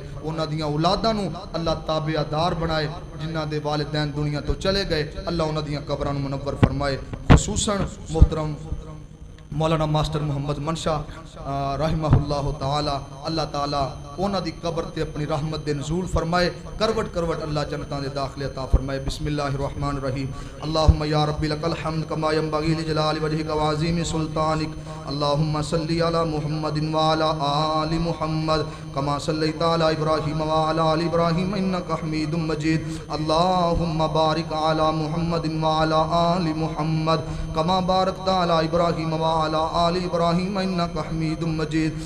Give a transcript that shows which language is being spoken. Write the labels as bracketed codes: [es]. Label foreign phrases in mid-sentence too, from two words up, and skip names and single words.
[pa] اوہناں دیاں اولاداں نوں اللہ تابعدار بنائے۔ جنہاں دے والدین دنیا توں چلے گئے اللہ اوہناں دیاں قبراں نوں منور فرمائے. خصوصاً محترم مولانا ماسٹر محمد منشا [ar] رحمه الله تعالى الله تعالى [pa] اوہناں دی قبر تے اپنی رحمت دے نزول فرمائے. کروٹ کروٹ اللہ جنتاں دے داخلے عطا فرمائے. [ar] بسم الله الرحمن الرحيم. اللهم يا ربي لك الحمد كما ينبغي لجلال وجهك وعظيم سلطانك. اللهم صل على محمد وعلى آل محمد كما صليت على إبراهيم وعلى آل إبراهيم إنك حميد مجيد. اللهم بارك على محمد وعلى آل محمد كما باركت على إبراهيم وعلى آل إبراهيم إنك حميد مجيد.